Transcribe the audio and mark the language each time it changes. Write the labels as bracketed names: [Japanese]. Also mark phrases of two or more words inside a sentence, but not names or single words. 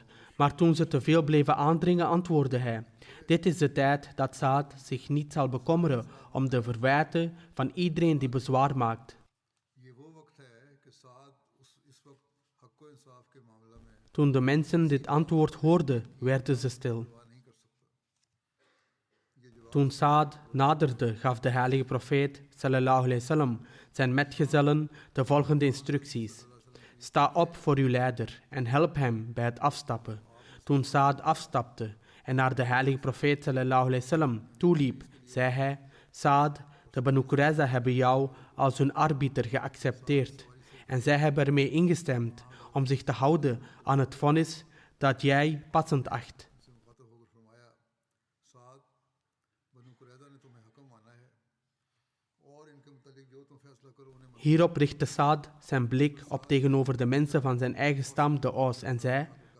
[Dutch] Maar toen ze te veel bleven aandringen, antwoordde hij. Dit is de tijd dat Saad zich niet zal bekommeren om de verwijten van iedereen die bezwaar maakt. Toen de mensen dit antwoord hoorden, werden ze stil. Toen Saad naderde, gaf de heilige profeet [Arabic] صلى الله عليه وسلم [Dutch] zijn metgezellen de volgende instructies. Sta op voor uw leider en help hem bij het afstappen. Toen Saad afstapte en naar de heilige profeet [Arabic] صلى الله عليه وسلم [Dutch] toeliep, zei hij, Saad, de Banu Qurayza hebben jou als hun arbiter geaccepteerd. En zij hebben ermee ingestemd om zich te houden aan het vonnis dat jij passend acht. Hierop richtte Saad zijn blik op tegenover de mensen van zijn eigen stam, de Aus, en zei,